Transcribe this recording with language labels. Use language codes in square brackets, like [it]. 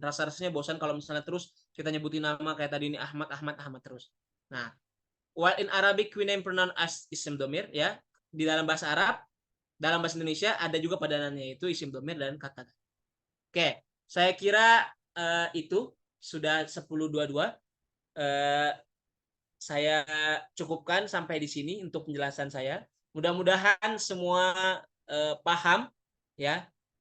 [id] Rasa-rasanya bosan kalau misalnya terus kita nyebutin nama kayak tadi ini Ahmad terus. [en] Nah, while in Arabic we name pronoun as isim domir ya. [id] Di dalam bahasa Arab, dalam bahasa Indonesia ada juga padanannya itu isim domir dan kata. Oke, saya kira itu sudah 10.22. Saya cukupkan sampai di sini untuk penjelasan saya. Mudah-mudahan semua paham ya.